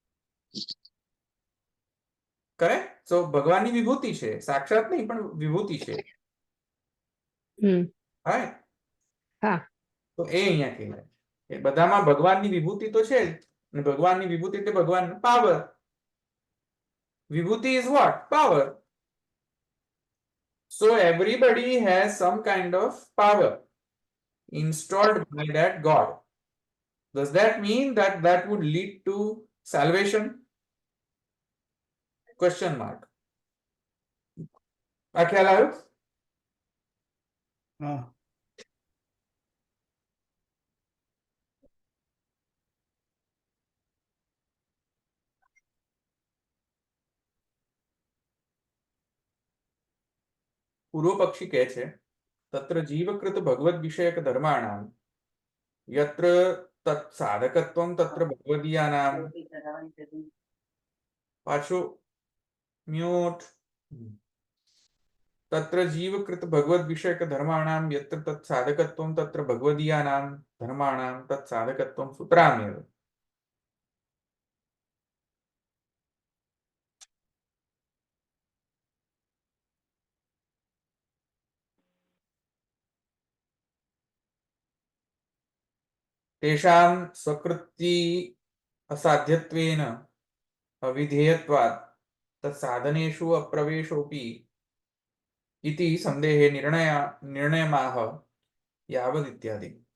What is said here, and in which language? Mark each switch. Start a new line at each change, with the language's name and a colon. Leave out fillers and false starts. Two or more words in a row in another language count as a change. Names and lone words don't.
English: correct so
Gujarati: ભગવાનની વિભૂતિ છે સાક્ષાત નહીં પણ વિભૂતિ છે રાઈટ તો એ અહીંયા કહેવાય એ બધામાં ભગવાનની વિભૂતિ તો છે જ અને ભગવાનની વિભૂતિ એટલે ભગવાન પાવર વિભૂતિ
English: is what power so everybody has some kind of power installed by that God. Does that mean that that would lead to salvation? Question mark.
Gujarati: આ ખ્યાલ આવ્યો હા પૂર્વ પક્ષી કહે છે
Sanskrit: तत्र जीवकृत भगवद विषयक धर्माणाम यत्र तत् साधकत्वम तत्र भगवदीयानाम
Gujarati: પાછું મ્યુટ
Sanskrit: तत्र जीवकृत भगवद विषयक धर्माणाम यत्र तत् साधकत्वम तत्र भगवदीयानाम धर्माणाम तत् साधकत्वम सूत्राम्यव तेषां स्वकृति असाध्यत्वेन अविधेयत्वात् तत्साधनेषु अप्रवेशोऽपि इति संदेहे निर्णयमाह यावदित्यादि